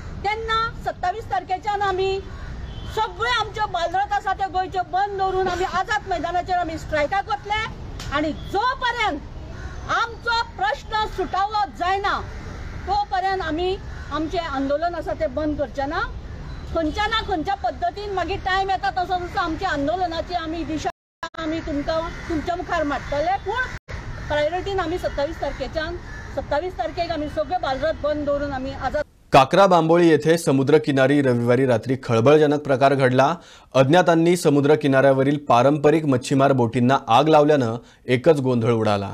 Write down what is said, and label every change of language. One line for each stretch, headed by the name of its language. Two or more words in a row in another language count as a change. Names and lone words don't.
Konkani: तेन्ना 27 तारखेच्यान आमी सगळे आमच्यो बालरथ आसा त्यो गोंयच्यो बंद दवरून आमी आझाद मैदानाचेर आमी स्ट्रायकाक वतले आनी जो पर्यंत आमचो प्रश्न सुटावो जायना तो पर्यंत आमी आमचें आंदोलन आसा तें बंद करचें ना. खंयच्या ना खंयच्या पद्दतीन मागीर टायम येता तसो तसो आमच्या आंदोलनाची आमी दिशा आमी तुमच्या मुखार मांडटले. पूण प्रायोरिटीन आमी 27 तारखेक आमी सगळे बालरथ बंद दवरून आमी आझाद.
Marathi: काकरा बांबोळी येथे समुद्रकिनारी रविवारी रात्री खळबळजनक प्रकार घडला. अज्ञातांनी समुद्र किनाऱ्यावरील पारंपरिक मच्छीमार बोटींना आग लावल्यानं एकच गोंधळ उडाला.